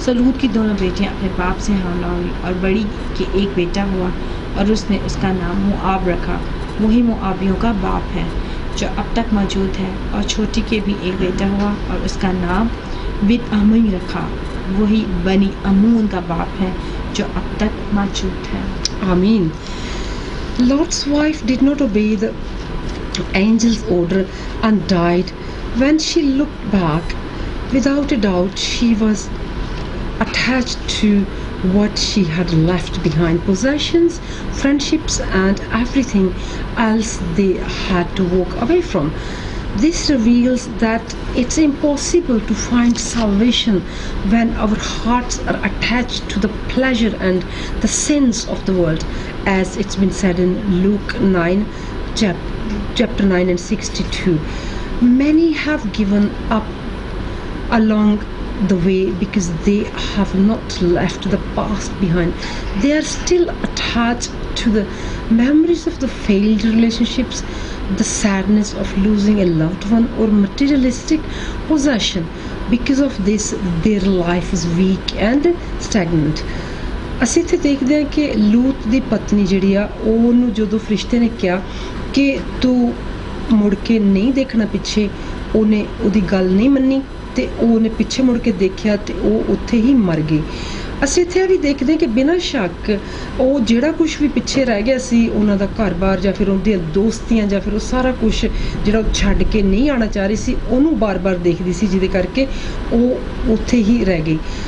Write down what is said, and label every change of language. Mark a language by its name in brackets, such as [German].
[Hindi] सो लूत की दोनों बेटियां अपने बाप से हमला हुई, और बड़ी के एक बेटा हुआ, और उसने उसका नाम मोआब रखा। वही मोआबियों का बाप है जो अब तक मौजूद है। और छोटी के भी एक बेटा हुआ, और उसका नाम बिन अम्मी रखा। वही बनी अमून का बाप है जो अब तक मौजूद है। [English] Amen. Lot's wife did not obey the angel's order and died. When she looked back, without a doubt, she was attached to what she had left behind, possessions, friendships, and everything else they had to walk away from. This reveals that it's impossible to find salvation when our hearts are attached to the pleasure and the sins of the world, as it's been said in Luke 9, chapter 9 and 62. Many have given up along the way because they have not left the past behind. They are still attached to the memories of the failed relationships, the sadness of losing a loved one, or materialistic possession. Because of this, their life is weak and stagnant. [Punjabi] ਅਸੀਂ ਇੱਥੇ ਦੇਖਦੇ ਹਾਂ ਕਿ ਲੂਤ ਦੀ ਪਤਨੀ ਜਿਹੜੀ ਆ, ਉਹਨੂੰ ਜਦੋਂ ਫਰਿਸ਼ਤੇ ਨੇ ਕਿਹਾ ਕਿ ਤੂੰ ਮੁੜ ਕੇ ਨਹੀਂ ਦੇਖਣਾ ਪਿੱਛੇ, ਉਹਨੇ ਉਹਦੀ ਗੱਲ ਨਹੀਂ ਮੰਨੀ ਤੇ ਉਹਨੇ ਪਿੱਛੇ ਮੁੜ ਕੇ ਦੇਖਿਆ ਤੇ ਉਹ ਉੱਥੇ ਹੀ ਮਰ ਗਈ। ਅਸੀਂ ਇੱਥੇ ਇਹ ਵੀ ਦੇਖਦੇ ਹਾਂ ਕਿ ਬਿਨਾਂ ਸ਼ੱਕ ਉਹ ਜਿਹੜਾ ਕੁਝ ਵੀ ਪਿੱਛੇ ਰਹਿ ਗਿਆ ਸੀ, ਉਹਨਾਂ ਦਾ ਘਰ-ਬਾਰ ਜਾਂ ਫਿਰ ਉਹਦੀਆਂ ਦੋਸਤੀਆਂ ਜਾਂ ਫਿਰ ਉਹ ਸਾਰਾ ਕੁਝ ਜਿਹੜਾ ਉਹ ਛੱਡ ਕੇ ਨਹੀਂ ਆਉਣਾ ਚਾਹ ਰਹੀ ਸੀ, ਉਹਨੂੰ ਬਾਰ-ਬਾਰ ਦੇਖਦੀ ਸੀ, ਜਿਹਦੇ ਕਰਕੇ ਉਹ ਉੱਥੇ ਹੀ ਰਹਿ ਗਈ।